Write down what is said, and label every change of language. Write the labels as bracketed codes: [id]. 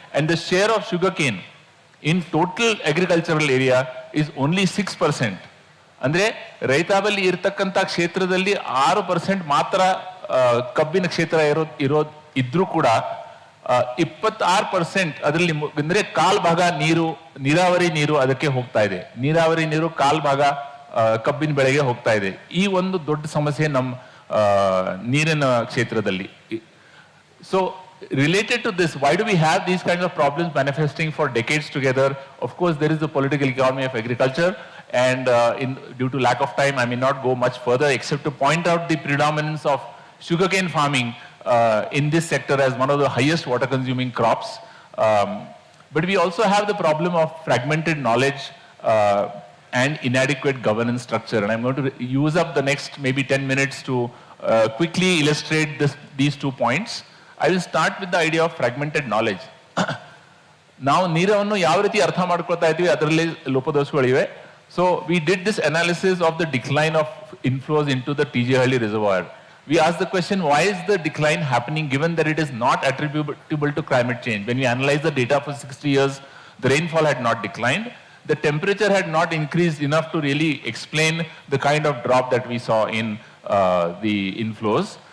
[en] And the share of sugarcane in total agricultural area is only 6%. [kn] ಅಂದ್ರೆ ರೈತಾಬಲ್ಲಿ ಇರತಕ್ಕಂತ ಕ್ಷೇತ್ರದಲ್ಲಿ 6% ಮಾತ್ರ ಕಬ್ಬಿನ ಕ್ಷೇತ್ರ ಇದ್ರೂ ಕೂಡ 26% ಅದರಲ್ಲಿ ಅಂದ್ರೆ ಕಾಲ್ ಭಾಗ ನೀರಾವರಿ ನೀರು ಅದಕ್ಕೆ ಹೋಗ್ತಾ ಇದೆ. ನೀರಾವರಿ ನೀರು ಕಾಲ್ ಭಾಗ ಕಬ್ಬಿನ ಬೆಳೆಗೆ ಹೋಗ್ತಾ ಇದೆ. ಈ ಒಂದು ದೊಡ್ಡ ಸಮಸ್ಯೆ ನಮ್ಮ ನೀರಿನ ಕ್ಷೇತ್ರದಲ್ಲಿ. [en] So related to this, why do we have these kinds of problems manifesting for decades together? Of course, there is the political economy of agriculture, and due to lack of time, I may not go much further except to point out the predominance of sugarcane farming in this sector as one of the highest water-consuming crops. But we also have the problem of fragmented knowledge and inadequate governance structure. And I'm going to use up the next maybe 10 minutes to quickly illustrate these 2 points. I will start with the idea of fragmented knowledge. [kn] ನಾವು ನೀರನ್ನು ಯಾವ ರೀತಿ ಅರ್ಥ ಮಾಡ್ಕೊಳ್ತಾ ಇದ್ದೀವಿ ಅದರಲ್ಲಿ ಲೋಪದೋಷಗಳಿವೆ. [en] So we did this analysis of the decline of inflows into the TJ Halli reservoir. We asked the question, why is the decline happening given that it is not attributable to climate change? When we analyzed the data for 60 years, the rainfall had not declined. The temperature had not increased enough to really explain the kind of drop that we saw in the inflows.